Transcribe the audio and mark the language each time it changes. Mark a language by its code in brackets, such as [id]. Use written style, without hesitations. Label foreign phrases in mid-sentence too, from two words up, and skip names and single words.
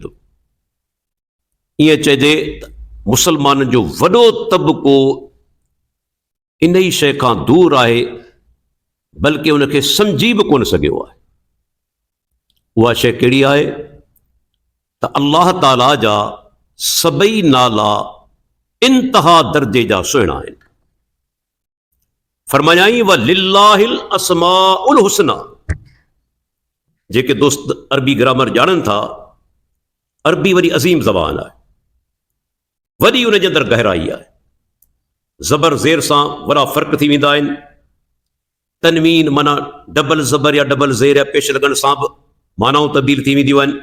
[sd] ईअं चइजे त मुसलमाननि जो वॾो तबिको इन ई शइ खां दूर आहे बल्कि उनखे सम्झी बि कोन सघियो आहे। उहा शइ कहिड़ी आहे त अल्लाह ताला जा सभई नाला इंतिहा दर्जे जा सुहिणा आहिनि। [ar] फरमायाई ولله الأسماء الحسنى. [sd] जेके दोस्त अरबी ग्रामर ॼाणनि था, अरबी वरी अज़ीम ज़बान आहे, वरी उन जे अंदरि गहराई आहे। ज़बर ज़ेर सां वॾा फ़र्क़ थी वेंदा आहिनि। तनवीन माना डबल ज़बर या डबल ज़ेर या पेश लॻण सां बि मानाऊं तब्दील थी वेंदियूं आहिनि।